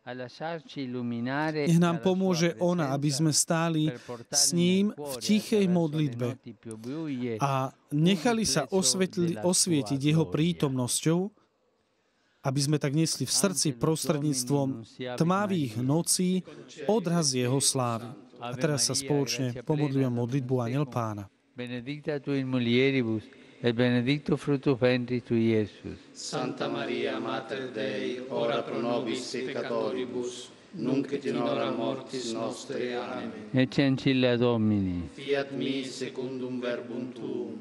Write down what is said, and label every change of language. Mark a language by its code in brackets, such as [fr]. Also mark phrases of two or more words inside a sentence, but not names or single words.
[sk] Nech nám pomôže ona, aby sme stáli s ním v tichej modlitbe a nechali sa osvietiť jeho prítomnosťou, aby sme tak nesli v srdci prostredníctvom tmavých nocí odraz jeho slávy. A teraz sa spoločne pomodlíme modlitbu Anjel Pána. [la] Benedicta tu in mulieribus, et benedictus fructus ventris tui, Iesus. Santa Maria, Mater Dei, ora pro nobis peccatoribus, nunc et in hora mortis nostre. Amen. Ecce ancilla Domini. Fiat mi secundum verbum tuum.